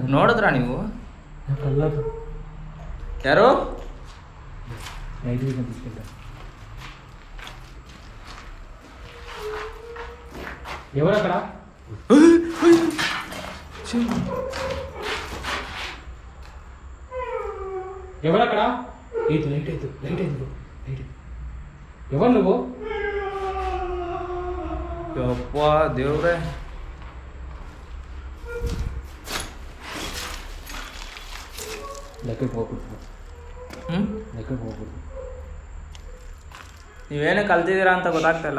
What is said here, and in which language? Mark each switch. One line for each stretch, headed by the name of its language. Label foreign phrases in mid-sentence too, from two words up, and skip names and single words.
Kannada: ನೋಡಿದ್ರಾ ನೀವು? ಕಲ್ಲದು ಯಾರು
English: night vision
Telugu: తీసుకెళ్ళా. ఎవరక్కడ? ఎవరక్కడ? ఇది లైట్ అయితే లైట్ ఎవరు నువ్వు?
Kannada: ಯಪ್ಪ ದೇವ್ರೆ, ಲೆಕ್ಕಕ್ಕೆ ಹೋಗ್ಬಿಡ್ತು. ಲೆಕ್ಕಕ್ಕೆ ಹೋಗ್ಬಿಡ್ತು. ನೀವೇನೇ ಕಲ್ತಿದ್ದೀರಾ ಅಂತ ಗೊತ್ತಾಗ್ತಿಲ್ಲ.